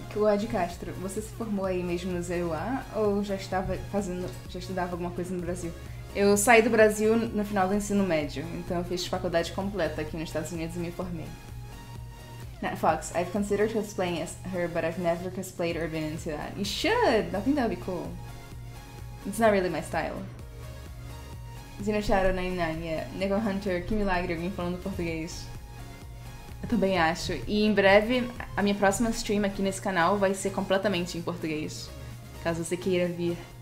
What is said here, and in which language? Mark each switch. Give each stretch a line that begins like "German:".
Portuguese: Ed Castro, você se formou aí mesmo no ZUA ou já estudava alguma coisa no Brasil? Eu saí do Brasil no final do ensino médio, então eu fiz faculdade completa aqui nos Estados Unidos e me formei.
English: Nat Fox, I've considered cosplaying as her, but I've never cosplayed or been into that. You should! I think that would be cool. It's not really my style. Zeno Shadow 99, yeah.
Portuguese: Nego Hunter, que milagre alguém falando português. Eu também acho. E em breve, a minha próxima stream aqui nesse canal vai ser completamente em português. Caso você queira vir